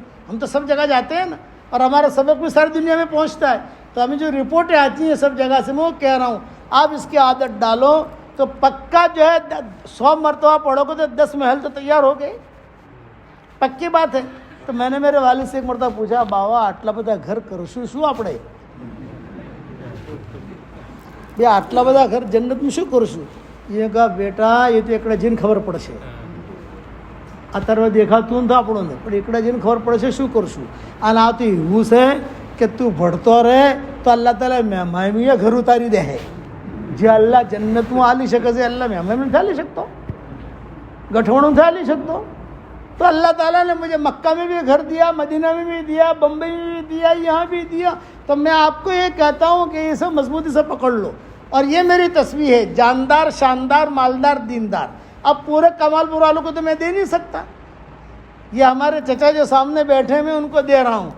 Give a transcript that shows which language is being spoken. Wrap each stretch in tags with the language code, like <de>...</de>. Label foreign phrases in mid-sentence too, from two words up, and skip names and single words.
<ur>ہم تو سب جگہ جاتے ہیں نا، اور ہمارا سبق بھی ساری دنیا میں پہنچتا ہے. تو ہمیں جو رپورٹیں آتی ہیں سب جگہ سے، میں وہ کہہ رہا ہوں آپ اس کی عادت ڈالو تو پکا جو ہے 100 مرتبہ پڑھو گے تو 10 محل تو تیار ہو گئے، پکی بات ہے. تو میں نے میرے والد سے ایک مرتبہ پوچھا، بابا آٹلا</ur> <gu>બધા ઘર કરશું શું આપણે؟ બે આટલા બધા ઘર જન્નતમાં શું કરશું? એ કહા બેટા એ તો એકડા જઈને ખબર પડશે. અત્યારે દેખાતું નથી આપણને, પણ એકડા જઈને ખબર પડશે શું કરશું. અને આ તો એવું છે કે તું ભણતો રહે તો અલ્લાહ તાલા મહેમાનીએ ઘર ઉતારી દે. જે અલ્લાહ જન્નતમાં આલી શકે છે અલ્લાહ મહેમાન નથી આલી શકતો, ગઠવાણું નથી આલી શકતો.</gu> <ur>تو اللہ تعالیٰ نے مجھے مکہ میں بھی گھر دیا، مدینہ میں بھی دیا، بمبئی میں بھی دیا، یہاں بھی دیا. تو میں آپ کو یہ کہتا ہوں کہ یہ سب مضبوطی سے پکڑ لو. اور یہ میری تصویر ہے، جاندار، شاندار، مالدار، دیندار. اب پورے کمال پور والوں کو تو میں دے نہیں سکتا، یہ ہمارے چچا جو سامنے بیٹھے میں ان کو دے رہا ہوں.</ur>